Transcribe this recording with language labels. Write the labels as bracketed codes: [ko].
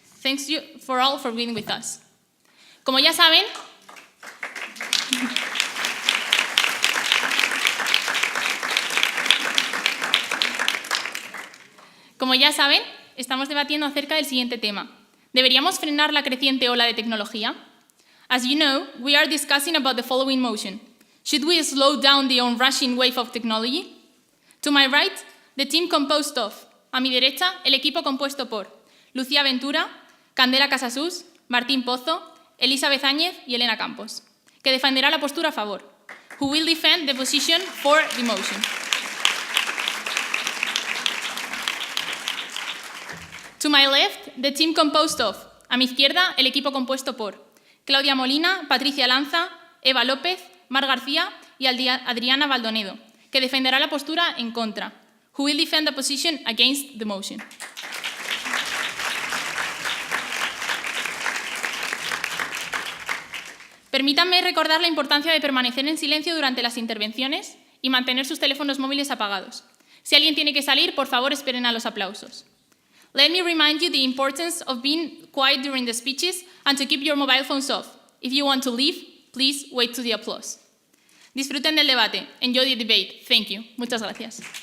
[en] Thanks you for all for being with us. [es] Como ya saben, estamos debatiendo acerca del siguiente tema. ¿Deberíamos frenar la creciente ola de tecnología? [en] As you know, we are discussing about the following motion. Should we slow down the onrushing wave of technology? To my right, the team composed of, [es] a mi derecha, el equipo compuesto por Lucía Ventura, Candela Casasus, Martín Pozo, Elizabeth Áñez y Elena Campos, que defenderá la postura a favor. [en] Who will defend the position for the motion? To my left, the team composed of, [es] a mi izquierda, el equipo compuesto por Claudia Molina, Patricia Lanza, Eva López, Mar García y Adriana Baldonedo, que defenderá la postura en contra. [en] Who will defend the position against the motion? [es] Permítanme recordar la importancia de permanecer en silencio durante las intervenciones y mantener sus teléfonos móviles apagados. Si alguien tiene que salir, por favor, esperen a los aplausos. [en] Let me remind you the importance of being quiet during the speeches and to keep your mobile phones off. If you want to leave, please wait to the applause. [es] Disfruten del debate. [en] Enjoy the debate. Thank you. [es] Muchas gracias.